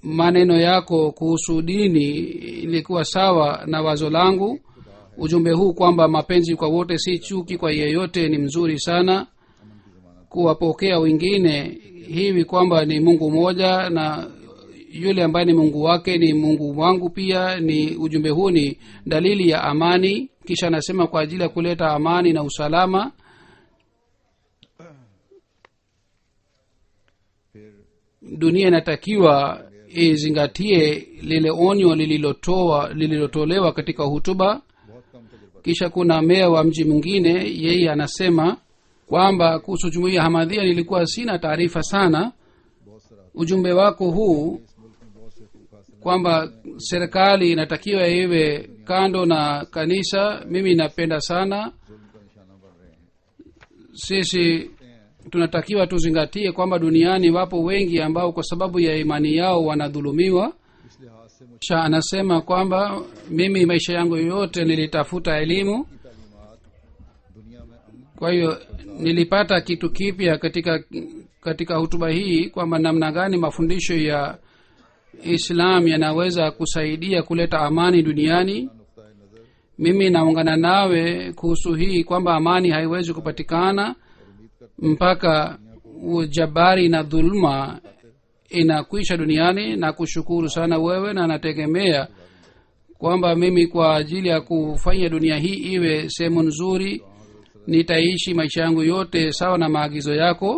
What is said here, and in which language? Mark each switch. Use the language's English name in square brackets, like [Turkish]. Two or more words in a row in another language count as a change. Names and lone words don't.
[Swahili] Maneno yako kuhusu dini ilikuwa sawa na wazo langu. Ujumbe huu kwamba mapenzi kwa wote si chuki kwa yeyote ni mzuri sana. Kuwapokea wengine hivi kwamba ni Mungu mmoja na yule ambaye ni Mungu wake ni Mungu wangu pia, ni ujumbe huu ni dalili ya amani. Kisha anasema kwa ajili ya kuleta amani na usalama, [Urdu] फिर [Swahili] dunia inatakiwa izingatie lile onyo lililotolewa katika hutuba. [Urdu] بہت کم تجربہ [Swahili] Kisha kuna meya wa mji mwingine, yeye anasema kwamba kuhusu jumuiya Hamadhia nilikuwa sina taarifa sana. [Urdu] بہت سراہنیہ [Swahili] Ujumbe wako huu [Urdu] اس ملک میں بہت سے خوب حاصل [Swahili] kwamba serikali inatakiwa iwe kando na kanisa, mimi napenda sana. [Urdu] ظلم کا نشانہ بن رہے ہیں. [Swahili] Sisi tunatakiwa tuzingatie kwamba duniani wapo wengi ambao kwa sababu ya imani yao wanadhulumiwa. [Urdu] اس لحاظ سے مجھے [Swahili] Kisha anasema kwamba mimi maisha yangu yote nilitafuta elimu, [Urdu] تعلیمات دنیا میں امن [Swahili] kwa hiyo nilipata kitu kipya katika hutuba hii kwamba namna gani mafundisho ya Islam yanaweza kusaidia kuleta amani duniani. [Urdu] نکتہ نظر [Swahili] Mimi naungana nawe kuhusu hii kwamba amani haiwezi kupatikana mpaka ujabari na dhuluma inakwisha duniani. Na kushukuru sana wewe, na nategemea kwamba mimi kwa ajili ya kufanya dunia hii iwe sehemu nzuri nitaishi maisha yangu yote sawa na maagizo yako.